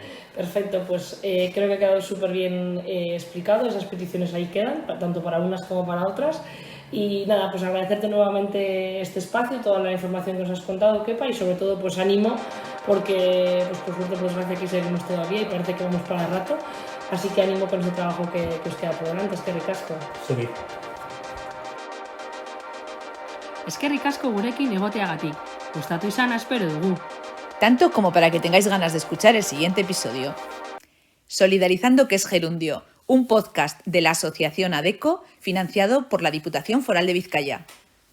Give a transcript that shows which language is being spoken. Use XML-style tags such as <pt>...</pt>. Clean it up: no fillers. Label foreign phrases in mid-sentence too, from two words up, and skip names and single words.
<es>Perfecto, pues creo que ha quedado súper bien explicado, esas peticiones ahí quedan, tanto para unas como para otras. Y nada, pues agradecerte nuevamente este espacio, toda la información que nos has contado, Kepa, y sobre todo pues ánimo, porque pues por suerte, por desgracia, aquí seguimos todavía y parece que vamos para el rato. Así que ánimo con ese trabajo que os queda por delante.</es> <eu>Eskerrik asko.</eu> <es>Sí.</es> <eu>Eskerrik asko gurekin egoteagatik. Gustatu izana espero dugu.</eu> <es>Tanto como para que tengáis ganas de escuchar el siguiente episodio. Solidarizando, que es Gerundio, un podcast de la Asociación ADECO financiado por la Diputación Foral de Vizcaya.</es>